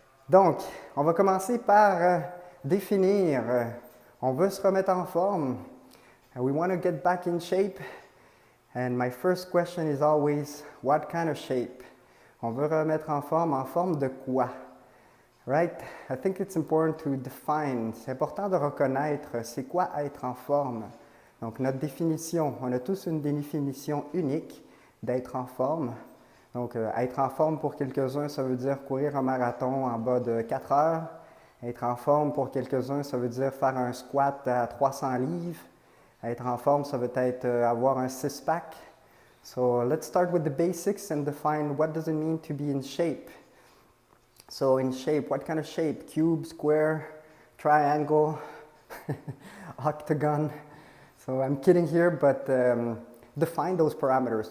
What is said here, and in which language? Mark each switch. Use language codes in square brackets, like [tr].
[fr] Donc, on va commencer par définir. On veut se remettre en forme. [en] We want to get back in shape. And my first question is always, what kind of shape? [fr] On veut remettre en forme de quoi? [en] Right? I think it's important to define. [fr] C'est important de reconnaître c'est quoi être en forme. Donc, notre définition, on a tous une définition unique d'être en forme. Donc, être en forme pour quelques-uns, ça veut dire courir un marathon en bas de 4 heures. Être en forme pour quelques-uns, ça veut dire faire un squat à 300 livres. Être en forme, ça veut être avoir un six-pack. [en] So, let's start with the basics and define what does it mean to be in shape. So, in shape, what kind of shape? Cube, square, triangle, octagon. So, I'm kidding here, but define those parameters.